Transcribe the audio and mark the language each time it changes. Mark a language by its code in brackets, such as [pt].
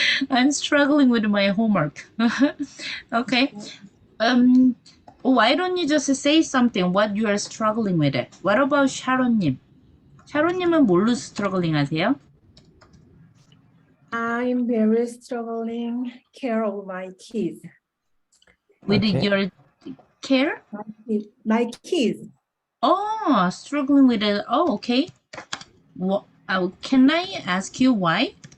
[en] I'm struggling with my homework. Okay. Why don't you just say something what you are struggling with it? What about 샤론님? [ko] 샤론님은 뭘로 struggling 하세요? [en] I'm very struggling care of my kids. With Okay. your care? My kids. Oh, struggling with it. Oh, okay. Can I ask you why?